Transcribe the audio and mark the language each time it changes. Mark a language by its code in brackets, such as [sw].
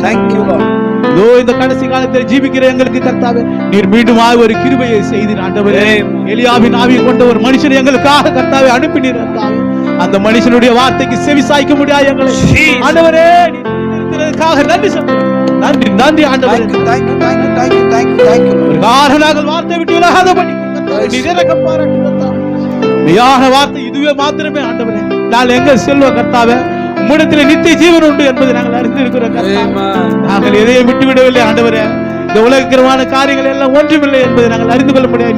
[en] Thank you, Lord. [ta] இதோ இந்த கடைசி காலத்தில் ஜீவிக்கிற எங்களுக்கு கர்த்தாவே நீர் மீண்டும் ஒரு கிருபையை செய்தீர் ஆண்டவரே. எலியாவின் ஆவியை கொண்ட ஒரு மனுஷன் எங்களுக்காக கர்த்தாவே அனுப்பினீர் கர்த்தாவே. அந்த மனுஷனுடைய வார்த்தைக்கு செவி சாய்க்க முடியாது எங்களை ஆண்டவரே. நீர் நிறுத்தினதற்காக நன்றி சொல்கிறேன். நன்றி நன்றி ஆண்டவரே. [en] Thank you, thank you, thank you, thank you, thank you, thank you, Lord. [ta] ஒரு காரணங்கள் வார்த்தை விட்டு விலகாதபடி கர்த்தாவே நீர் இரக்கம் பாராட்டி கர்த்தாவே. மெய்யான வார்த்தை இதுவே மாத்திரமே ஆண்டவரே. நாங்கள் எங்க செல்வோம் கர்த்தாவே, உம்மிடத்தில் நித்திய ஜீவன் உண்டு என்பதை நாங்கள் அறிந்திருக்கிறோம் கர்த்தாவே. [en] Amen. [ta] நாங்கள் எதையும் விட்டு விடவில்லை ஆண்டவரே. இந்த உலகக்கிரமான காரியங்கள் எல்லாம் ஒன்றுமில்லை என்பதை நாங்கள் அறிந்து கொள்ள முடியாது.